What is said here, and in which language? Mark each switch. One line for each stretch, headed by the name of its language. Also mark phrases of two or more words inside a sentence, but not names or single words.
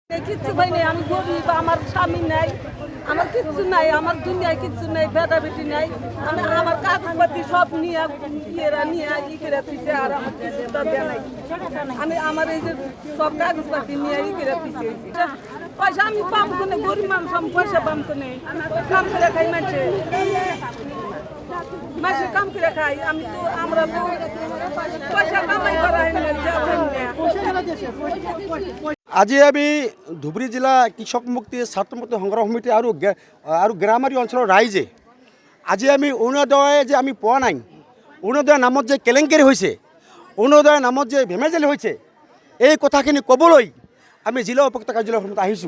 Bangla: কিচ্ছু ভাই নেই, আমি গরিব, আমার স্বামী নাই, আমার কিচ্ছু নাই, আমার দুনিয়ায় কিচ্ছু নাই, বেটা বেটি নাই। আমি আমার কাগজপাতি সব নিয়ে ইয়েরা নিয়ে ই করে দিছে, আর আমার কিছু তো দেয়া নাই। আমি আমার এই যে সব কাগজপাতি নিয়ে ই করে দিছে। পয়সা আমি পাম কোনে, গরিব মানুষ, আমি পয়সা পাম কোনে? কাম করে খাই মানুষে, মানুষের কাম করে খাই। আমি তো আমরা তো পয়সা কামাই করা হয় না।
Assamese: আজি আমি ধুবুৰী জিলা কৃষক মুক্তি ছাত্ৰ মুক্তি সংগ্ৰাম সমিতি আৰু গ্ৰামাৰী অঞ্চলৰ ৰাইজে আজি আমি অৰুণোদয় যে আমি পোৱা নাই, অৰুণোদয়ৰ নামত যে কেলেংকাৰী হৈছে, অৰুণোদয়ৰ নামত যে ভেমেজালি হৈছে, এই কথাখিনি ক'বলৈ আমি জিলা উপযুক্ত কাৰ্যালয়ত আহিছোঁ।